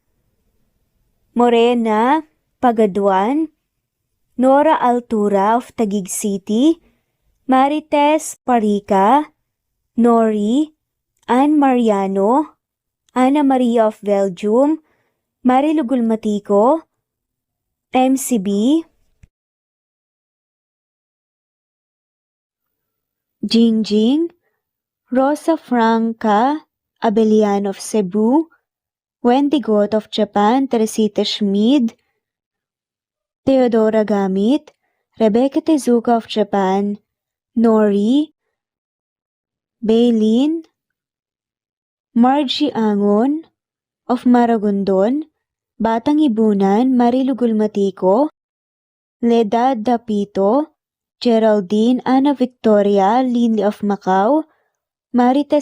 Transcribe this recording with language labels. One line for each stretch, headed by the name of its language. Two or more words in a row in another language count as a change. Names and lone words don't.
English: Morena Pagaduan, Nora Altura of Taguig City, Marites Parica, Nori, Anne Mariano, Ana Maria of Belgium, Marilu Gulmatico, MCB, Jingjing, Rosa Franca Abelian of Cebu, Wendy Goth of Japan, Teresita Schmid, Theodora Gamit, Rebecca Tezuka of Japan, Nori, Baylin, Margie Angon of Maragondon, Batang Ibunan, Marilu Gulmatico, Ledad Dapito, Geraldine Ana Victoria Linley of Macau, Marites